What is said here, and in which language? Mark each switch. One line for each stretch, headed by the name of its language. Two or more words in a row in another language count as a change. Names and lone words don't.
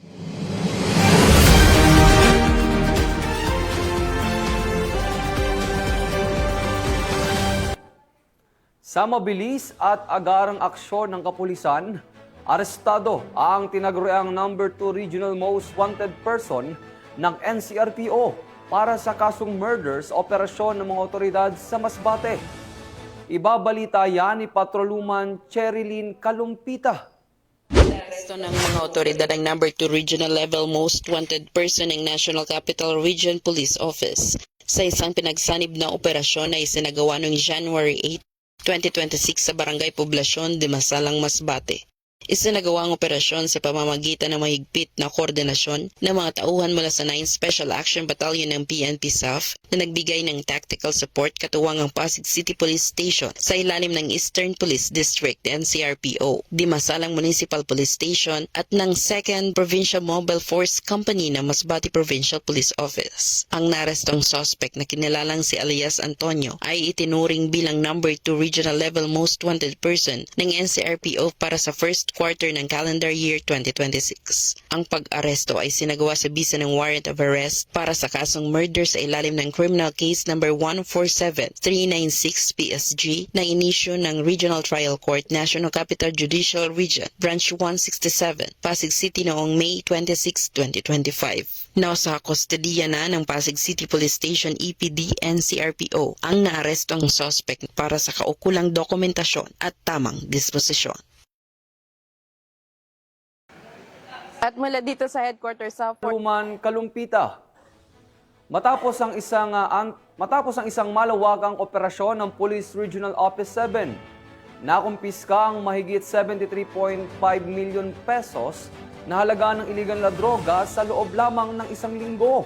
Filipino: Sa mabilis at agarang aksyon ng kapulisan, arestado ang tinaguriang
English: number 2 Regional Most Wanted Person
Filipino: ng NCRPO para sa kasong murders operasyon ng mga otoridad sa Masbate. Ibabalita yan ni Patroluman Cherilyn Kalumpita. Aresto ng mga otoridad ang
English: number 2 Regional Level Most Wanted Person
Filipino: ng National Capital Region Police Office sa isang pinagsanib na operasyon na isinagawa noong January 8, 2026 sa Barangay Poblasyon, Dimasalang, Masbate. Isinagawa ang operasyon sa pamamagitan ng mahigpit na koordinasyon ng mga tauhan mula sa 9 Special Action Battalion ng PNP SAF na nagbigay ng
English: tactical support
Filipino: katuwang ang Pasig City Police Station sa ilalim ng Eastern Police District NCRPO, Dimasalang Municipal Police Station at ng 2nd Provincial Mobile Force Company ng Masbate Provincial Police Office. Ang narestong suspect na kinilalang si alias Antonio ay itinuring bilang
English: number 2 regional level most wanted person
Filipino: ng NCRPO para sa
English: first quarter
Filipino: ng
English: calendar year 2026.
Filipino: Ang pag-aresto ay sinagawa sa bisa ng
English: warrant of arrest
Filipino: para sa kasong murder sa ilalim ng
English: criminal case number 147396 PSG
Filipino: na inisyu ng Regional Trial Court National Capital Judicial Region Branch 167, Pasig City noong May 26, 2025. Nasa kustodiya na ng Pasig City Police Station EPD NCRPO ang naarestong suspect para sa kaukulang dokumentasyon at tamang disposisyon. At mula dito sa headquarters sa Truman, Kalumpita. Matapos ang isang malawakang operasyon ng Police Regional Office 7, nakumpiska ang mahigit 73.5 million pesos na halaga ng iligal na droga sa loob lamang ng isang linggo.